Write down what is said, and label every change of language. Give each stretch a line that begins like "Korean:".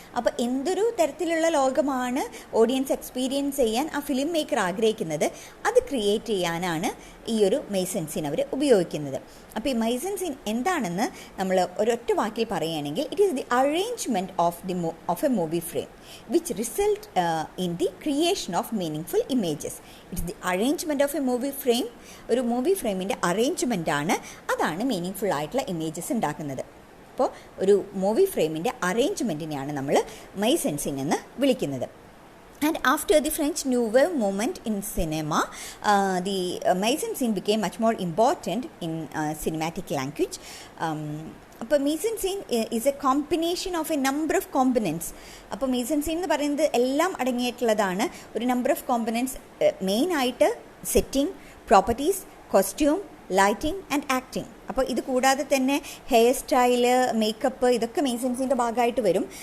Malayalam: അപ്പോൾ എന്തൊരു തരത്തിലുള്ള ലോകമാണ് ഓഡിയൻസ് എക്സ്പീരിയൻസ് ചെയ്യാൻ ആ ഫിലിം മേക്കർ ആഗ്രഹിക്കുന്നത്, അത് ക്രിയേറ്റ് ചെയ്യാനാണ് ഈ ഒരു mise en scene അവർ ഉപയോഗിക്കുന്നത്. അപ്പോൾ ഈ mise en scene എന്താണെന്ന് നമ്മൾ ഒരൊറ്റ വാക്കിൽ പറയുകയാണെങ്കിൽ,
English: It is the arrangement of a movie frame which result in the creation of meaningful images. It's the arrangement of a movie frame.
Malayalam: ഒരു മൂവി ഫ്രെയിമിൻ്റെ അറേഞ്ച്മെൻ്റ് ആണ്, അതാണ് മീനിങ് ആയിട്ടുള്ള ഇമേജസ് ഉണ്ടാക്കുന്നത്. അപ്പോൾ ഒരു മൂവി ഫ്രെയിമിൻ്റെ അറേഞ്ച്മെൻറ്റിനെയാണ് നമ്മൾ mise en scene എന്ന് വിളിക്കുന്നത്.
English: And after the French New Wave movement in cinema, the mise en scene became much more important in cinematic language. അപ്പോൾ mise en scene is a combination of a number of components.
Malayalam: അപ്പോൾ mise en scene എന്ന് പറയുന്നത് എല്ലാം അടങ്ങിയിട്ടുള്ളതാണ്. ഒരു
English: number of components,
Malayalam: മെയിനായിട്ട് setting, properties, costume, lighting and acting. അപ്പോൾ ഇത് കൂടാതെ തന്നെ ഹെയർ സ്റ്റൈല്, മേക്കപ്പ്, ഇതൊക്കെ mise en sceneൻ്റെ ഭാഗമായിട്ട് വരും.